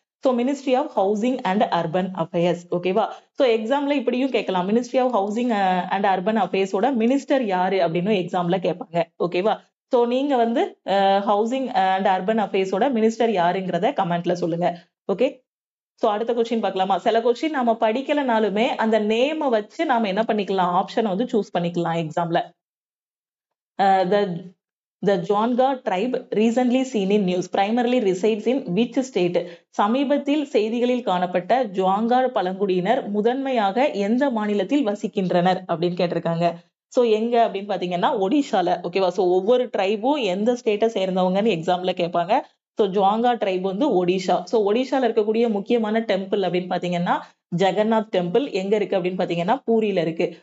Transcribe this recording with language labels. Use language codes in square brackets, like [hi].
[ta] So ministry of housing and urban affairs. ஓகேவா? So எக்ஸாம்ல இப்படியும் கேட்கலாம், ministry of housing and urban அஃபேர்ஸோட minister யாரு அப்படின்னு எக்ஸாம்ல கேட்பாங்க. ஓகேவா? சோ நீங்க வந்து ஹவுசிங் அண்ட் அர்பன் அஃபேர்ஸோட மினிஸ்டர் யாருங்கிறத கமெண்ட்ல சொல்லுங்க. ஓகே. சோ அடுத்த கொஸ்டின் பார்க்கலாமா? சில கொஸ்டின் நாம படிக்கலனாலுமே அந்த நேம வச்சு நாம என்ன பண்ணிக்கலாம், ஆப்ஷனை வந்து சூஸ் பண்ணிக்கலாம் எக்ஸாம்ல. [en] The Jonga tribe recently seen in news primarily resides in which state? [ta] சமீபத்தில் செய்திகளில் காணப்பட்ட ஜுவாங்கா பழங்குடியினர் முதன்மையாக எந்த மாநிலத்தில் வசிக்கின்றனர் அப்படின்னு கேட்டிருக்காங்க. சோ எங்க அப்படின்னு பாத்தீங்கன்னா ஒடிஷால. ஓகேவா? சோ ஒவ்வொரு ட்ரைபும் எந்த ஸ்டேட்டை சேர்ந்தவங்கன்னு எக்ஸாம்ல கேட்பாங்க. சோ ஜுவாங்கா ட்ரைப் வந்து ஒடிஷா. சோ ஒடிஷால இருக்கக்கூடிய முக்கியமான டெம்பிள் அப்படின்னு பாத்தீங்கன்னா ஜெகநாத் டெம்பிள் எங்க இருக்கு அப்படின்னு பாத்தீங்கன்னா பூரியில இருக்கு.